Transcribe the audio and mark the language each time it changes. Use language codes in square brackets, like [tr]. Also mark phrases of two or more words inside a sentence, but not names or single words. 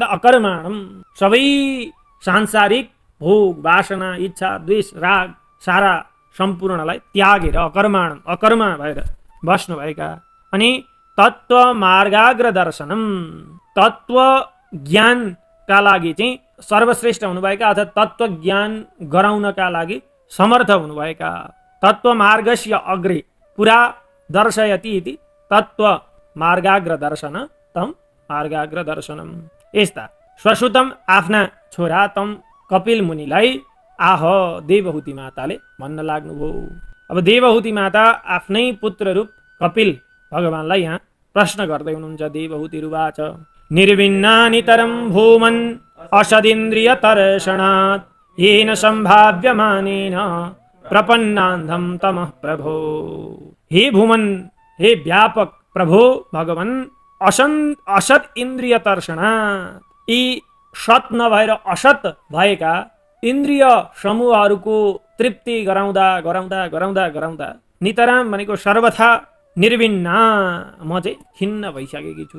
[ne] अकर्माणम, सबै सांसारिक भोग वासना इच्छा द्वेष राग सारा सम्पूर्णलाई त्यागेर अकर्मा भएर बस्नुभएका, अनि [sa] तत्त्व मार्गाग्र दर्शनम, [ne] तत्त्व ज्ञानका लागि चाहिँ सर्वश्रेष्ठ हुनुभएका अथवा तत्त्व ज्ञान गराउनका लागि समर्थ हुनुभएका, [sa] तत्त्व मार्गस्य अग्रे पुरा दर्शयति इति तत्त्व मार्गाग्र दर्शन तम मार्गाग्र दर्शनम। [ne] यस्ता स्वसुतम आफ्ना छोरा तम कपिल मुनिलाई आह देवहूति माताले भन्न लाग्नुभयो। अब देवहूति माता आफ्नै पुत्र रूप कपिल भगवानलाई यहाँ प्रश्न गर्दै हुनुहुन्छ। [sa] देवहूति रुवाच निर्विन्नानि तरं भूमन् असदिन्द्रिय तर्षणात् येन सम्भाव्यमानेन प्रपन्नान्धं तमः प्रभो। [ne] हे भूमन, हे व्यापक प्रभो भगवान, [sa] असत इन्द्रिय तर्षणात्, [ne] यी सत नभएर असत भएका इन्द्रिय समूहहरूको तृप्ति गराउँदा गराउँदा गराउँदा गराउँदा नितराम भनेको सर्वथा निर्विन्ना, म चाहिँ खिन्न भइसकेकी छु।